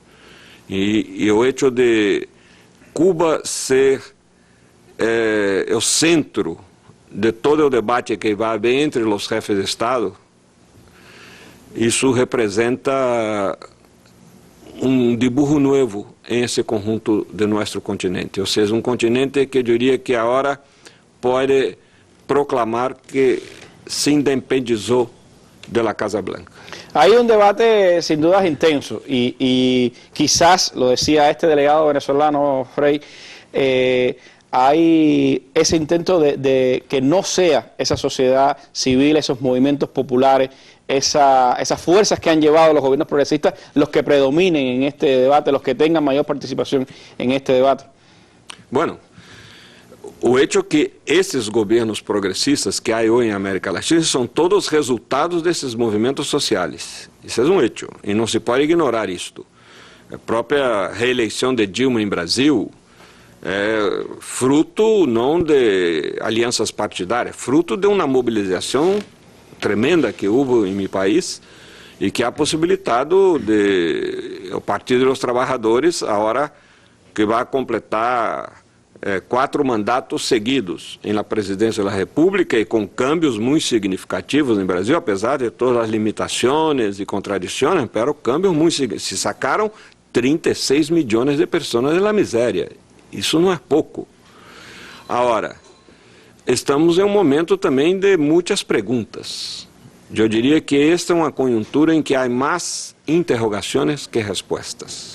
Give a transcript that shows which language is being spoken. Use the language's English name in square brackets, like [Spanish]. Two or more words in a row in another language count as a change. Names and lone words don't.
[Portuguese] E o hecho de Cuba ser o centro de todo o debate que vai haver entre os chefes de Estado, isso representa um dibujo novo em esse conjunto de nosso continente. Ou seja, um continente que eu diria que agora pode proclamar que se independizou da Casa Blanca. [Spanish] Hay un debate sin dudas intenso y quizás, lo decía este delegado venezolano, Frei, hay ese intento de que no sea esa sociedad civil, esos movimientos populares, esas fuerzas que han llevado a los gobiernos progresistas, los que predominen en este debate, los que tengan mayor participación en este debate. [Portuguese] Bueno, o hecho que esses governos progressistas que há hoje em América Latina são todos resultados desses movimentos sociais. Isso é um hecho e não se pode ignorar isto. A própria reeleição de Dilma em Brasil é fruto não de alianças partidárias, fruto de uma mobilização tremenda que houve em meu país e que ha possibilitado o Partido dos Trabalhadores, agora que vai completar 4 mandatos seguidos na presidência da República e com cambios muito significativos no Brasil, apesar de todas as limitações e contradições, [Spanish] pero cambios [Portuguese] muito significativos. Se sacaram 36 milhões de pessoas da miséria. Isso não é pouco. Agora, estamos em um momento também de muitas perguntas. Eu diria que esta é uma conjuntura em que há mais interrogações que respostas.